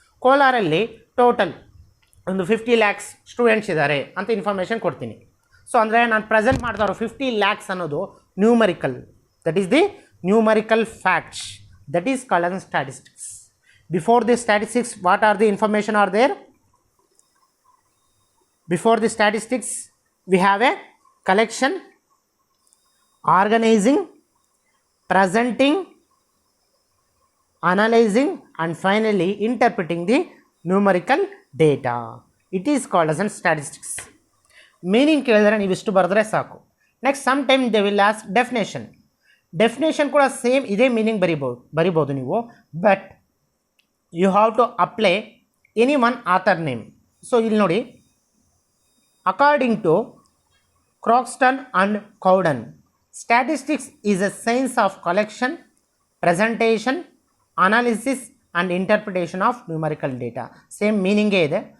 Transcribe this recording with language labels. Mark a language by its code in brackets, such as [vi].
[kn] ಕೋಲಾರಲ್ಲಿ ಟೋಟಲ್ ಒಂದು 50 lakhs students ಇದ್ದಾರೆ ಅಂತ ಇನ್ಫಾರ್ಮೇಷನ್ ಕೊಡ್ತೀನಿ. [en] So ಅಂದರೆ ನಾನು present ಮಾಡ್ತಾರೋ 50 lakhs ಅನ್ನೋದು numerical, that is the numerical facts, that is called as statistics. Before the statistics what are the information are there? Before the statistics, we have a collection, organizing, presenting, analyzing, and finally interpreting the numerical data. It is called as statistics. Meaning [kn] ಕೇಳಿದ್ರೆ ನೀವು ಇಷ್ಟು ಬರೆದ್ರೆ ಸಾಕು. [en] next some time they will ask definition [kn] ಕೂಡ same ಇದೇ meaning ಬರಿಬೋದು ನೀವು, [en] But you have to apply any one author name. So ಇಲ್ಲಿ ನೋಡಿ, according to Croxton and Cowden, statistics is a science of collection, presentation, analysis and interpretation of numerical data. [kn] Same ಮೀನಿಂಗೇ ಇದೆ.